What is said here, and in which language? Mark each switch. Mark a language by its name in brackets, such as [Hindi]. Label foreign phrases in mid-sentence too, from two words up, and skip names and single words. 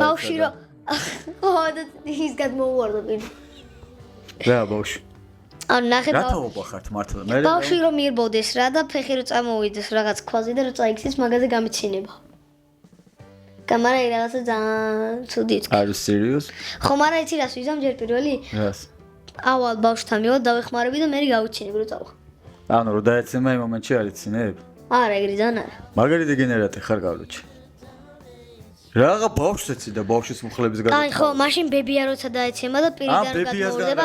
[Georgian] ბავშვი რო ხო, და ის გადმოუვარდა პირ. რა ბავშვი? ანუ ნახე რა თაობა ხართ მართლა? მე ბავშვი რომ მიერბოდეს რა და ფეხი რო წამოვიდეს რაღაც ქვაზე და რო წაიქცეს მაგაზე გამიცინება. გამარა რაღაცა ძალიან ცუდი იტყვი. [English] Are you serious? [Georgian] ხო, მაგრამ იცი რას ვიზამ ჯერ პირველი? Yes. ავალ ბავშვთან მივად დავეხმარები და მე გავიცინებ რო წავა. ანუ რო დაეცემა იმ მომენტში არ იცინებ? არა, ეგრე ძალიან არა. მაგარი დეგენერატი ხარ გავლოჩი. რაღა ბავშვს ეცი და ბავშვის მუხლების გარდა. აი ხო, მაშინ ბებია როცა დაეცემა და პირიდან გადმოვდება.